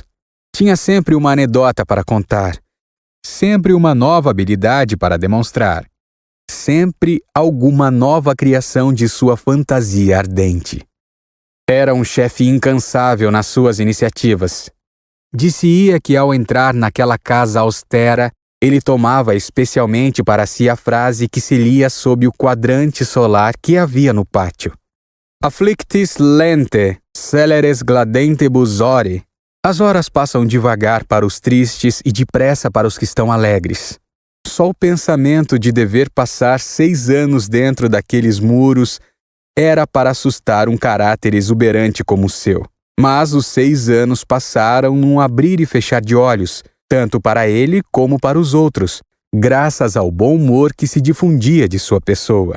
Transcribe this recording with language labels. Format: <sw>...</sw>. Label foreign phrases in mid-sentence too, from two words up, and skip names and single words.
<pt>Tinha sempre uma anedota para contar, sempre uma nova habilidade para demonstrar, sempre alguma nova criação de sua fantasia ardente. Era um chefe incansável nas suas iniciativas. Disse-ia que ao entrar naquela casa austera, ele tomava especialmente para si a frase que se lia sob o quadrante solar que havia no pátio.</pt> <la>Afflictis lente, celeres gladentibus ore.</la> <pt>As horas passam devagar para os tristes e depressa para os que estão alegres. Só o pensamento de dever passar 6 anos dentro daqueles muros era para assustar um caráter exuberante como o seu. Mas os 6 anos passaram num abrir e fechar de olhos, tanto para ele como para os outros, graças ao bom humor que se difundia de sua pessoa.</pt>